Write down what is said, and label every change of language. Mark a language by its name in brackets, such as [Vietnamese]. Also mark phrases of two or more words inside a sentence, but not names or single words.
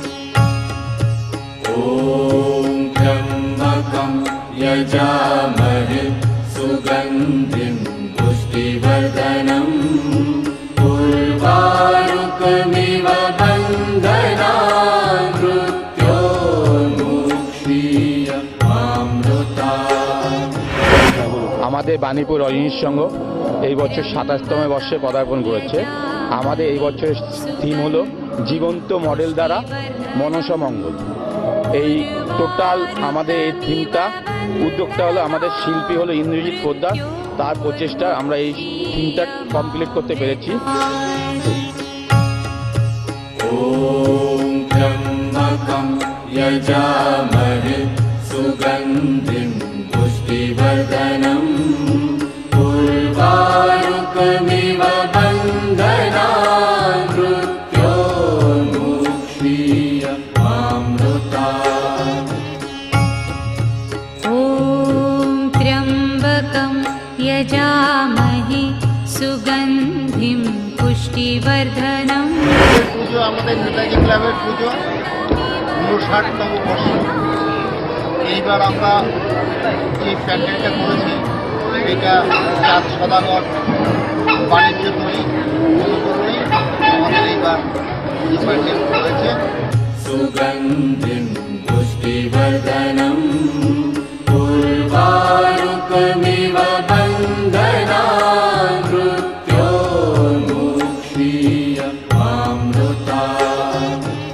[Sanskrit] ॐ त्र्यम्बकं यजामहे सुगन्धिं पुष्टिवर्धनम् उर्वारुकमिव वन्दनान् मृत्योर्मुक्षीयमामृतात्। [Bangla] আমাদের বাণীপুর রজনীশ সংঘ এই বছর 27তম বর্ষে পদার্পণ করেছে। আমাদের এই বছরের থিম হলো জীবন্ত মডেল দ্বারা মনসা মঙ্গল। এই টোটাল আমাদের এই থিমটা, উদ্যোগটা হলো আমাদের শিল্পী হলো ইন্দ্রজিৎ পোদ্দার, তার প্রচেষ্টা আমরা এই থিমটা কমপ্লিট করতে পেরেছি। [Sanskrit] ॐ त्र्यम्बकं यजामहे सुगन्धिं पुष्टिवर्धनम् उर्वारुकमिव वन्दनान् मृत्योर्मुक्षीयमामृतात्। ॐ त्र्यम्बकं यजामहे सुगन्धिं सुगन्धिं पुष्टिवर्धनम् [Bangla] পুজো আমাদের নেতাজি ক্লাবের পুজো 59তম বর্ষ। এইবার আমরা যে প্যান্ডেলটা করেছি এটা চাঁদ সদাগর বাণিজ্য তৈরি অনুকরণেই আমাদের এইবার পুজো প্যান্ডেল করেছে। [Sanskrit] सुगन्धिं पुष्टिवर्धनम् उर्वारुकमिव बन्धनान् मृत्योर्मुक्षीय मामृतात्।